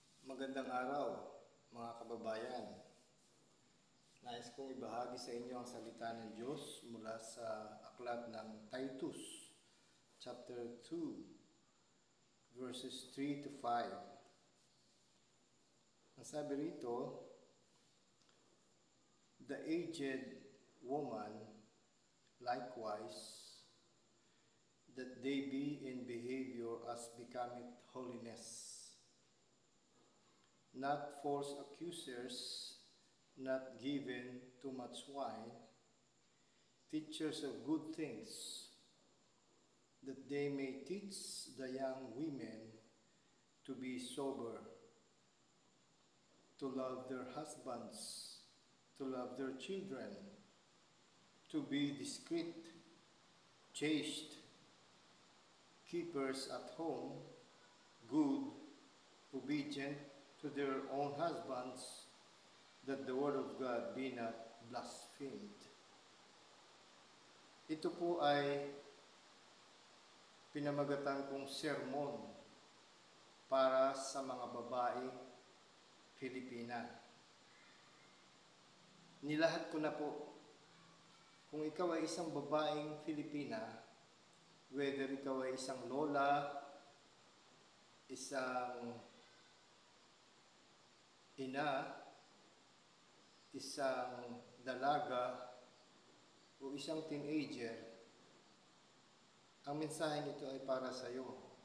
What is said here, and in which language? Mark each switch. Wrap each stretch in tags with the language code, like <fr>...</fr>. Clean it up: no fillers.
<tl>Magandang araw, mga kababayan. Nais kong ibahagi sa inyo ang salita ng Diyos mula sa aklat ng Titus, chapter 2, verses 3 to 5. Ang sabi rito,</tl> <en>"The aged woman likewise, that they be in behavior as becometh holiness, not false accusers, not given to much wine, teachers of good things, that they may teach the young women to be sober, to love their husbands, to love their children, to be discreet, chaste, keepers at home, good, obedient to their own husbands, that the word of God be not blasphemed."</en> <tl>Ito po ay pinamagatan kong sermon para sa mga babae Pilipina. Nilahat ko na po. Kung ikaw ay isang babaeng Filipina, whether ikaw ay isang lola, isang ina, isang dalaga, o isang teenager, ang mensaheng ito ay para sa iyo.</tl>